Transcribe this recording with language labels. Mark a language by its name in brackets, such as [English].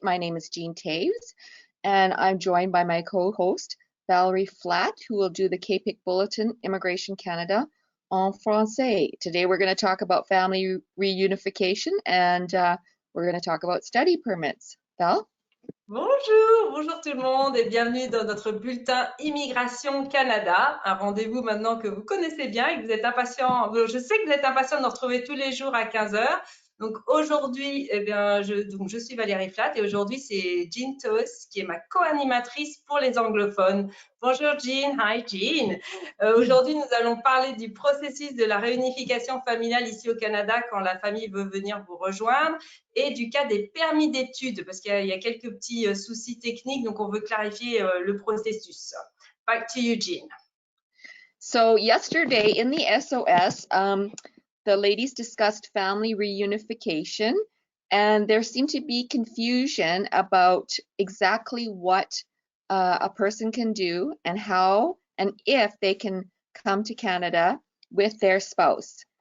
[English] My name is Jean Toews, and I'm joined by my co-host, Valerie, who will do the CAPIC Bulletin Immigration Canada en français. Today, we're going to talk about family reunification, and we're going to talk about study permits. Val? [French] Bonjour, bonjour tout le monde et bienvenue dans notre bulletin Immigration Canada, un rendez-vous maintenant que vous connaissez bien et que vous êtes impatients. Je sais que vous êtes impatients de nous retrouver tous les jours à 15 h. Donc aujourd'hui, je suis Valérie et aujourd'hui c'est Jean Toews qui est ma co-animatrice pour les anglophones. Bonjour Jean, [English] hi Jean. [French] Aujourd'hui nous allons parler du processus de la réunification familiale ici au Canada quand la famille veut venir vous rejoindre et du cas des permis d'études parce qu'il y a quelques petits soucis techniques donc on veut clarifier le processus. [English] Back to you Jean. So yesterday in the SOS, the ladies discussed family reunification, and there seemed to be confusion about exactly what a person can do and how and if they can come to Canada with their spouse.